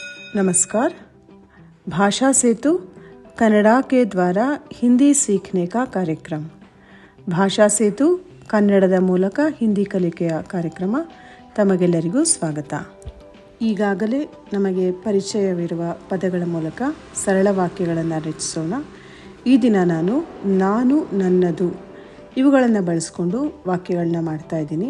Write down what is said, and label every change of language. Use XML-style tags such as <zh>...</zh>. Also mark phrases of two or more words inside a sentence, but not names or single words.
<hi>नमस्कार। भाषा सेतु कन्नड़ा के द्वारा हिंदी सीखने का कार्यक्रम।</hi> <kn>ಭಾಷಾ ಸೇತು ಕನ್ನಡದ ಮೂಲಕ ಹಿಂದಿ ಕಲಿಕೆಯ ಕಾರ್ಯಕ್ರಮ ತಮಗೆಲ್ಲರಿಗೂ ಸ್ವಾಗತ. ಈಗಾಗಲೇ ನಮಗೆ ಪರಿಚಯವಿರುವ ಪದಗಳ ಮೂಲಕ ಸರಳ ವಾಕ್ಯಗಳನ್ನು ರಚಿಸೋಣ. ಈ ದಿನ ನಾನು ನನ್ನದು ಇವುಗಳನ್ನು ಬಳಸ್ಕೊಂಡು ವಾಕ್ಯಗಳನ್ನ ಮಾಡ್ತಾ ಇದ್ದೀನಿ.</kn>